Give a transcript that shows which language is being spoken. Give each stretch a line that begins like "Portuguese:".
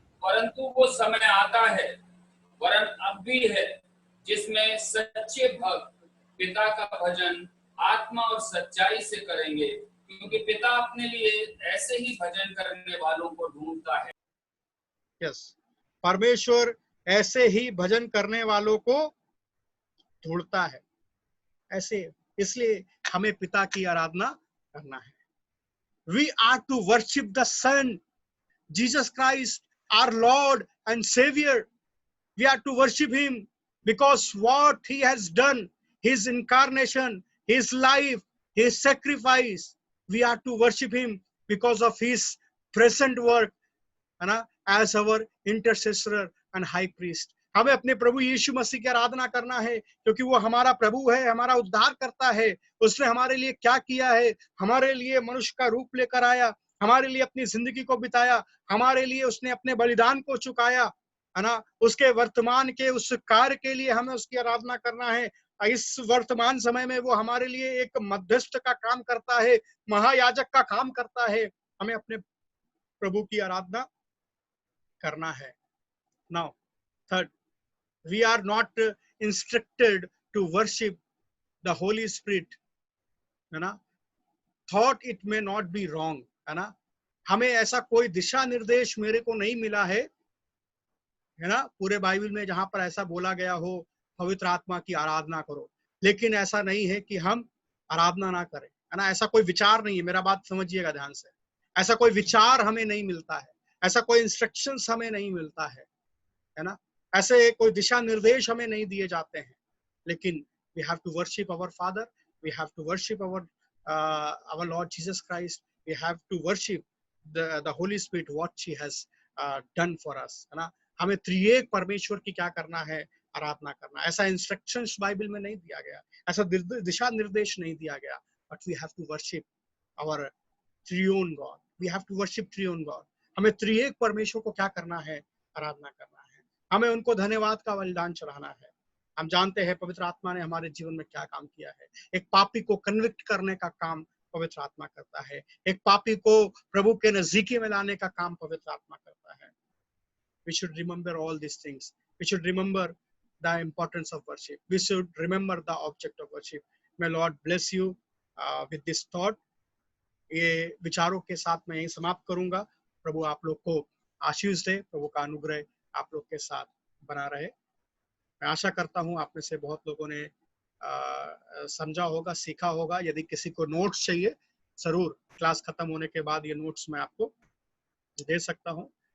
Hindi: परंतु वो समय आता है, वरन अब भी है, जिसमें सच्चे भक्त पिता का भजन आत्मा और सच्चाई से करेंगे, क्योंकि पिता अपने लिए ऐसे ही भजन करने वालों को ढूंढता है। यस, परमेश्वर ऐसे ही भजन करने वालों को ढूंढता है। ऐसे, इसलिए हमें पिता की आराधना करना है।
English: We are to worship the Son, Jesus Christ, our Lord and Savior. We are to worship him because what he has done, his incarnation, his life, his sacrifice. We are to worship him because of his present work, है ना, as our intercessor and high priest.
Hindi: हमें अपने प्रभु यीशु मसीह की आराधना करना है क्योंकि वो हमारा प्रभु है, हमारा उद्धार करता है। उसने हमारे लिए क्या किया है? हमारे लिए मनुष्य का रूप लेकर आया, हमारे लिए अपनी जिंदगी को बिताया, हमारे लिए उसने अपने बलिदान को चुकाया, है ना। उसके वर्तमान के उस कार्य के लिए हमें उसकी आराधना करना है। इस वर्तमान समय में वो हमारे लिए एक मध्यस्थ का काम करता है, महायाजक का काम करता है। हमें अपने प्रभु की आराधना करना है।
English: Now, third, we are not instructed to worship the Holy Spirit, है ना। Thought it may not be wrong, है ना।
Hindi: हमें ऐसा कोई दिशा निर्देश मेरे को नहीं मिला है ना, पूरे बाइबल में जहां पर ऐसा बोला गया हो पवित्र आत्मा की आराधना करो, लेकिन ऐसा नहीं है कि हम आराधना ना करें, है ना। ऐसा कोई विचार नहीं है, मेरा बात समझिएगा ध्यान से। ऐसा कोई विचार हमें नहीं मिलता है, ऐसा कोई इंस्ट्रक्शंस हमें नहीं मिलता है ना। ऐसे कोई दिशा निर्देश हमें नहीं दिए जाते हैं, लेकिन
English: we have to worship our Father, we have to worship our Lord Jesus Christ, we have to worship the Holy Spirit, what she has done for us, है ना।
Hindi: हमें त्रिएक परमेश्वर की क्या करना है, आराधना करना। ऐसा इंस्ट्रक्शंस बाइबल में नहीं दिया गया,
English: ऐसा दिशा निर्देश नहीं दिया गया, but we have to worship our triune God, we have to worship triune God.
Hindi: हमें त्रिएक परमेश्वर को क्या करना है, आराधना करना है। हमें उनको धन्यवाद का बलिदान चढ़ाना है। हम जानते हैं पवित्र आत्मा ने हमारे जीवन में क्या काम किया है। एक पापी को कन्विक्ट करने का काम पवित्र आत्मा करता है, एक पापी को प्रभु के नजदीकी में लाने का काम पवित्र आत्मा करता है।
English: We should remember all these things. We should remember the importance of worship. We should remember the object of worship. May Lord bless you with this thought.
Hindi: ये विचारों के साथ मैं यही समाप्त करूंगा। प्रभु आप लोग को आशीष दे, प्रभु का अनुग्रह आप लोग के साथ बना रहे। मैं आशा करता हूं आप में से बहुत लोगों ने समझा होगा, सीखा होगा। यदि किसी को नोट्स चाहिए, जरूर क्लास खत्म होने के बाद ये नोट्स मैं आपको दे सकता हूं।